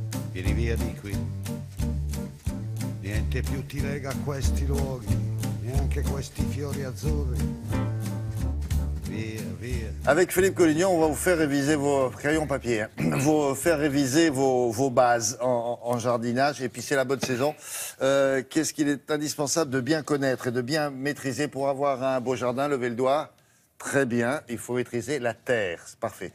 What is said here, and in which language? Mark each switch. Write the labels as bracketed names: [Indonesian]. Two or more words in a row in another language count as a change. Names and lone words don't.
[Italian] Vieni via di qui. Niente più ti lega a questi luoghi, neanche questi fiori azzurri. Via, via. [French] Avec Philippe Collignon, on va vous faire réviser vos crayons papier, vous faire réviser vos bases en jardinage. Et puis c'est la bonne saison. Qu'est-ce qu'il est indispensable de bien connaître et de bien maîtriser pour avoir un beau jardin? Levez le doigt. Très bien, il faut maîtriser la terre, c'est parfait.